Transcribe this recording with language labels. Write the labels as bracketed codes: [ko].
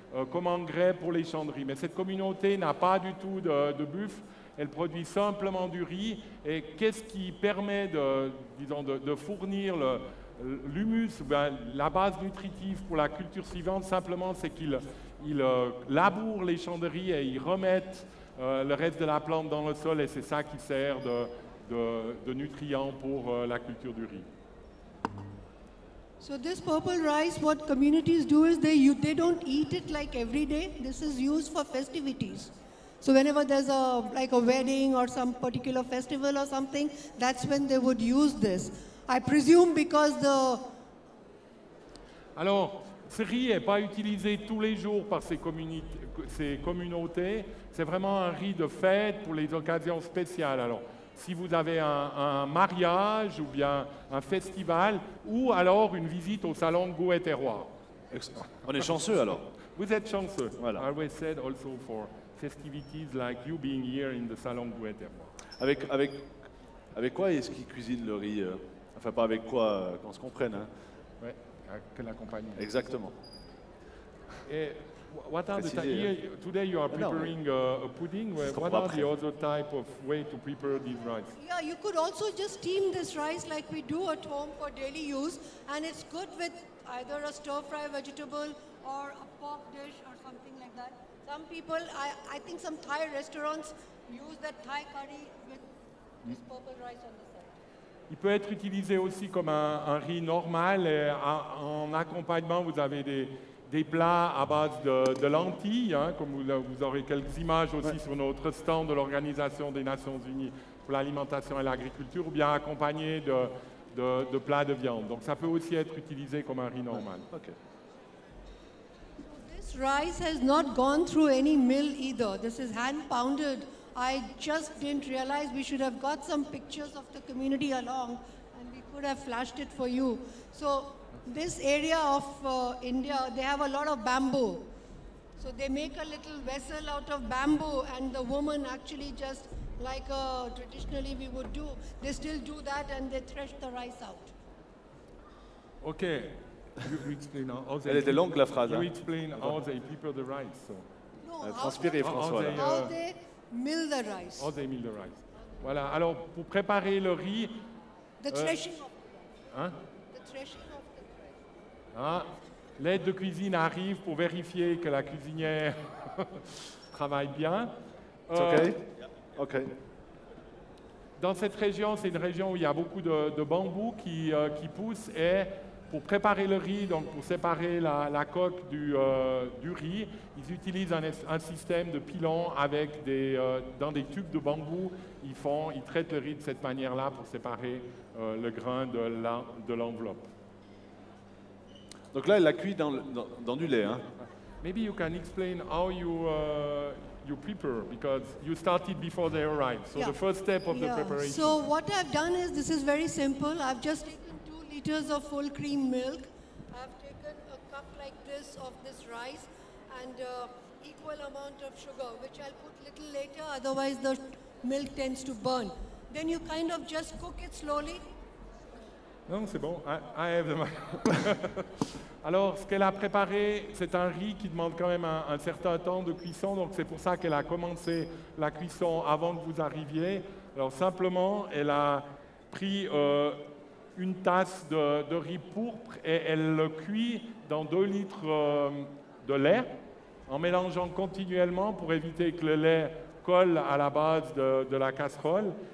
[fr] comme engrais pour les champs de riz. Mais cette communauté n'a pas du tout de buffle, elle produit simplement du riz, et qu'est-ce qui permet de fournir l'humus, la base nutritive pour la culture suivante, simplement, c'est qu'ils labourent les champs de riz et ils remettent le reste de la plante dans le sol, et c'est ça qui sert de nutriments pour la culture du riz. [en] So this purple rice, what communities do is they don't eat it like every day. This is used for festivities. So whenever there's like a wedding or some particular festival or something, that's when they would use this. I presume because [fr] Alors, ce riz n'est pas utilisé tous les jours par ces communautés. C'est vraiment un riz de fête pour les occasions spéciales. Alors, si vous avez un mariage ou bien un festival, ou alors une visite au salon de goût et terroir. On est chanceux alors. Vous êtes chanceux. Voilà. [en] I always said also for festivities like you being here in the salon de goût et terroir. [fr] Avec quoi est-ce qu'ils cuisinent le riz Enfin, pas avec quoi, qu'on se comprenne. Hein. Oui, quel accompagnement. Exactement. [en] Et what are today you are preparing a pudding. What are the other type of way to prepare this rice? Yeah, you could also just steam this rice like we do at home for daily use, and it's good with either a stir-fry vegetable or a pork dish or something like that. Some people, I think some Thai restaurants use that Thai curry with this purple rice on the side. [fr] Il peut être utilisé aussi comme un riz normal. Et en accompagnement, vous avez des plats à base de lentilles, hein, comme vous aurez quelques images aussi sur notre stand de l'Organisation des Nations Unies pour l'alimentation et l'agriculture, ou bien accompagné de plats de viande. Donc ça peut aussi être utilisé comme un riz normal. [en] Okay. This rice has not gone through any mill either. This is hand pounded. I just didn't realize we should have got some pictures of the community along, and we could have flashed it for you. So this area of India, they have a lot of bamboo. So they make a little vessel out of bamboo, and the woman actually just like traditionally we would do, they still do that, and they thresh the rice out. Okay. You explain how they [fr] Elle était longue la phrase. [en] You [fr] Hein. [en] explain how they prepare the rice. So. No, [fr] Transpirez, François. là. [en] how they mill the rice. How they mill the rice. Voilà. [fr] Alors, pour préparer le riz, [en] The threshing of [fr] hein? [en] the threshing of the rice. [fr] Ah, l'aide de cuisine arrive pour vérifier que la cuisinière travaille bien. [en] It's okay? Ok. [fr] Dans cette région, c'est une région où il y a beaucoup de bambous qui poussent, et pour préparer le riz, donc pour séparer la coque du riz, ils utilisent un système de pilons avec dans des tubes de bambou. Ils traitent le riz de cette manière-là pour séparer le grain de l'enveloppe. Donc là, elle l'a cuit dans du lait. Hein. [en] Maybe you can explain how you prepare, because you started before they arrived. So Yeah. the first step of the preparation. So what I've done is, this is very simple. I've just taken 2 liters of full cream milk. I've taken a cup like this of this rice and equal amount of sugar, which I'll put little later, otherwise the milk tends to burn. Then you kind of just cook it slowly. [fr] Non, c'est bon. [en] I have the [fr] Alors, ce qu'elle a préparé, c'est un riz qui demande quand même un certain temps de cuisson. Donc, c'est pour ça qu'elle a commencé la cuisson avant que vous arriviez. Alors, simplement, elle a pris une tasse de riz pourpre et elle le cuit dans 2 litres de lait, en mélangeant continuellement pour éviter que le lait colle à la base de la casserole.